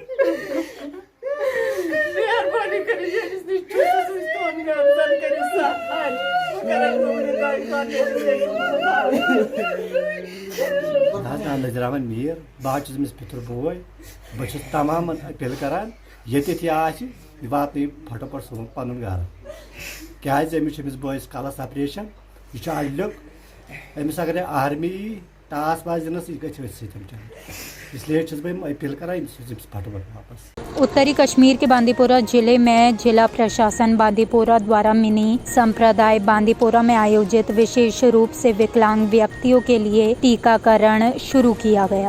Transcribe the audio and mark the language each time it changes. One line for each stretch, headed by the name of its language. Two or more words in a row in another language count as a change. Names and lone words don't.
Kashmiri: मेहरबानी करिए नज़र अहमद मीर बह अमिस पितर बोय बस तमाम अपील करान ये वात फटोफट सोन पन घर क्या अमिस बोस कलस ऑपरेशन यह अडल्युक अमिस अगर आर्मी टास वास दिनस यह गई इसलिए बह अपील करान फटोफट वापस।
Hindi: उत्तरी कश्मीर के बांदीपोरा जिले में जिला प्रशासन बांदीपोरा द्वारा मिनी संप्रदाय बांदीपोरा में आयोजित विशेष रूप से विकलांग व्यक्तियों के लिए टीकाकरण शुरू किया गया।